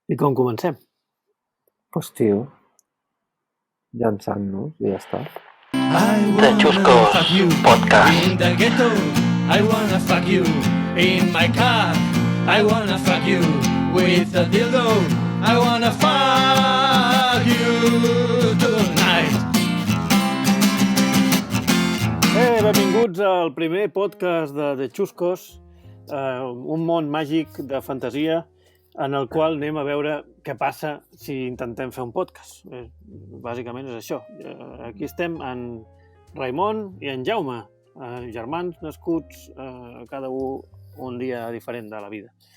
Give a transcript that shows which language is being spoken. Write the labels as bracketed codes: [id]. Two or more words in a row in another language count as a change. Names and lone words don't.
[ca] I com comencem? [es] Pues tio, [ca] llançant-nos i ja està. The Chuscos Podcast. [en] In the ghetto, I wanna fuck you. In my car, I wanna fuck you. With a dildo, I wanna fuck you tonight. [ca] Benvinguts al primer podcast de The Chuscos, un món màgic de fantasia en el qual anem a veure què passa si intentem fer un podcast. Bàsicament és això. Aquí estem en Raimon i en Jaume, germans nascuts cada un dia diferent de la vida.